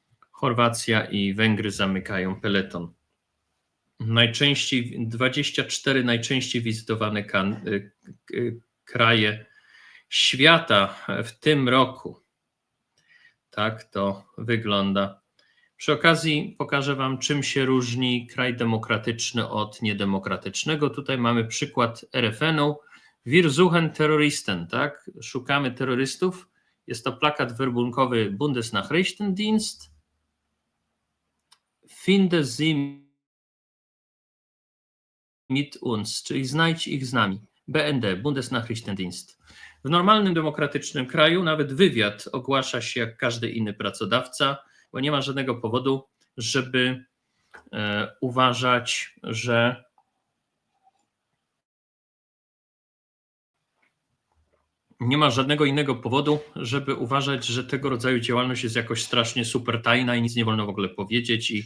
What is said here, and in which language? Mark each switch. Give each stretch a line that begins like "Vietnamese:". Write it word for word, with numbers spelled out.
Polish: Chorwacja i Węgry zamykają peleton. Najczęściej dwadzieścia cztery najczęściej wizytowane kan- y, k- y, kraje świata w tym roku. Tak to wygląda. Przy okazji pokażę Wam, czym się różni kraj demokratyczny od niedemokratycznego. Tutaj mamy przykład R F N-u.
German: Wir suchen Terroristen, tak?
Polish: Szukamy terrorystów. Jest to plakat werbunkowy Bundesnachrichtendienst.
German: Finde sie mit uns,
Polish: czyli znajdź ich z nami. B N D, Bundesnachrichtendienst. W normalnym, demokratycznym kraju nawet wywiad ogłasza się jak każdy inny pracodawca, bo nie ma żadnego powodu, żeby e, uważać, że nie ma żadnego innego powodu, żeby uważać, że tego rodzaju działalność jest jakoś strasznie super tajna i nic nie wolno w ogóle powiedzieć.